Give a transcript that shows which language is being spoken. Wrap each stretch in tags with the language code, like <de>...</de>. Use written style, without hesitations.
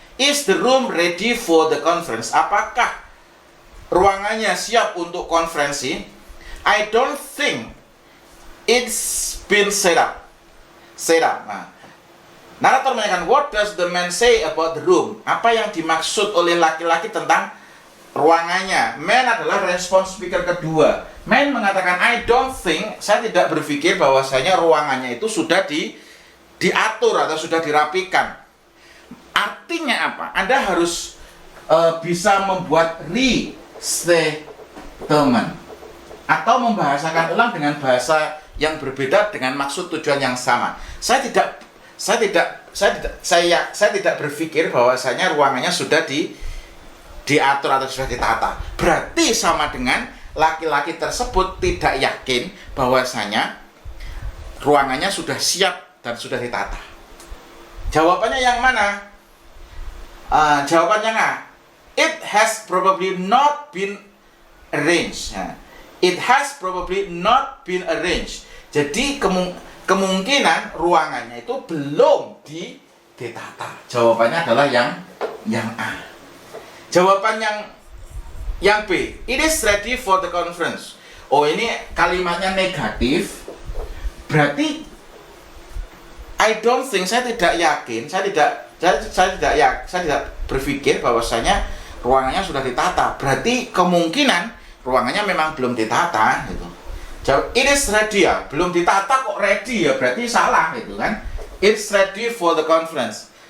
<en>Is the room ready for the conference?</en> <id>Apakah ruangannya siap untuk konferensi?</id> <en>I don't think it's been set up.</en> <id>Nah, narator menanyakan,</id> <en>what does the man say about the room?</en> <id>Apa yang dimaksud oleh laki-laki tentang ruangannya? Man adalah respon speaker kedua. Man mengatakan,</id> <en>I don't think,</en> <id>saya tidak berpikir bahwasanya ruangannya itu sudah diatur atau sudah dirapikan. Artinya apa? Anda harus bisa membuat restatement atau membahasakan ulang dengan bahasa yang berbeda dengan maksud tujuan yang sama. Saya tidak berpikir bahwasanya ruangannya sudah diatur atau sudah ditata. Berarti sama dengan laki-laki tersebut tidak yakin bahwasanya ruangannya sudah siap dan sudah ditata. Jawabannya yang mana? Jawabannya nggak?</id> <en>It has probably not been arranged. It has probably not been arranged.</en> <id>Jadi kemungkinan ruangannya itu belum ditata. Jawabannya adalah yang A. Jawaban yang B.</id> <en>It is ready for the conference.</en> <id>Oh, ini kalimatnya negatif. Berarti</id> <en>I don't think,</en> <id>saya tidak yakin, saya tidak berpikir bahwasanya ruangannya sudah ditata. Berarti kemungkinan ruangannya memang belum ditata gitu.</id> <en>It is ready</en> <id>ya, belum ditata kok ready ya, berarti salah gitu kan.</id> <en>It's ready for the conference.</en>